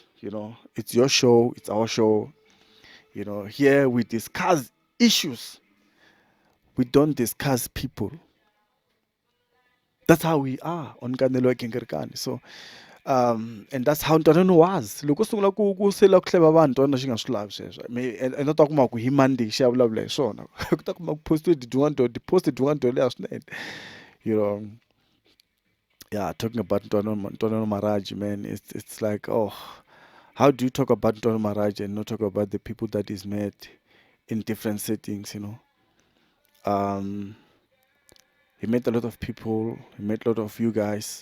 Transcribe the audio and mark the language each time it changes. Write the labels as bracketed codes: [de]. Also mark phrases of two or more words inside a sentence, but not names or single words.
[en] You know, it's your show, it's our show. You know, here we discuss issues. We don't discuss people. That's how we are on Nkanelo Gingirikani. So and that's how Ntwanano was. [ts] Loko sungula ku sela ku hleva vanhu Ntwanano xi nga swi lavi sweswo. And ta kuma ku hi Monday xi ya vulavula hi swona. Ku ta kuma ku posted din'wana to leha swinene. [en] You know, yeah, talking about Ntwanano Maraji, man, it's like, oh, how do you talk about Ntwanano Maraji and not talk about the people that he's met in different settings, you know? He met a lot of people, he met a lot of you guys.